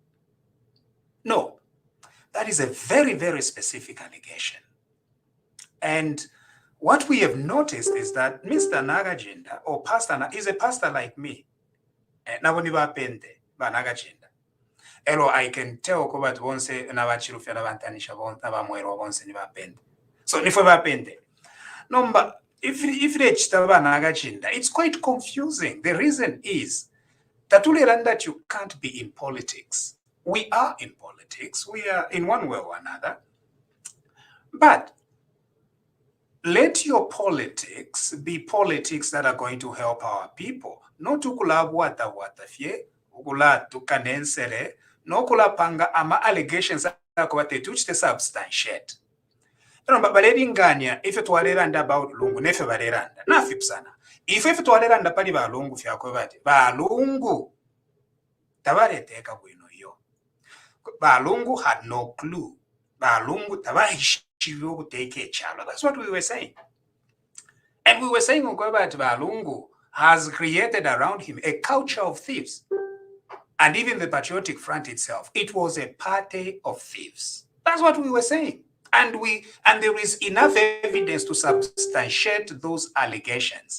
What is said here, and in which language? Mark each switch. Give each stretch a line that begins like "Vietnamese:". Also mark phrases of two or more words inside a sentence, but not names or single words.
English: No, that is a very, very specific allegation. And what we have noticed is that Mr. Nagachinda, or pastor, is a pastor like me.
Bemba: Nagachinda. Elo,
English: I can tell about once
Bemba: n'abachirufya n'abantanisha n'abamwero bonse nibapende. So nifwe bapende.
English: No, but if Nagachinda, it's quite confusing. The reason is that you can't be in politics. We are in politics. We are in one way or another. But let your politics be politics that are going to help our people.
Bemba: Not to kulabwata watafye, ukula tukanensere, no kulapanga ama allegations akwate tuchite substantiate. But baleringanya
English: if it
Bemba: waleranda about lungu nefe baleranda nafipsana. If twaleranda pali balungu fyakwe bati balungu tabareteka bwino yo.
English: Balungu had no clue.
Bemba: Balungu tabahishiwo kuteke chalo.
English: That's what we were saying. And we were saying that Balungu has created around him a culture of thieves. And even the Patriotic Front itself, it was a party of thieves. That's what we were saying. And there is enough evidence to substantiate those allegations.